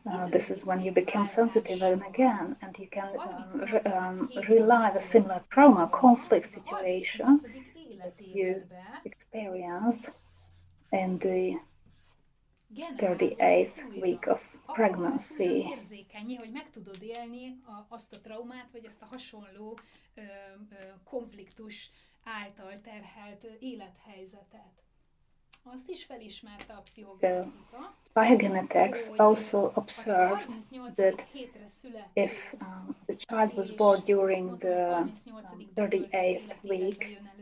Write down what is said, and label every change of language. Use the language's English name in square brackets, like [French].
[English] This is when you become sensitive again, and you can relive a similar trauma, conflict situation that you experienced in the 38th week of pregnancy. [Hungarian] Hogy meg tudod élni azt a traumát, vagy ezt a hasonló konfliktus által terhelt élethelyzetet. Azt is felismerte a pszichogenetika. [English] Biogenetics also observed that if the child was born during the 38th week,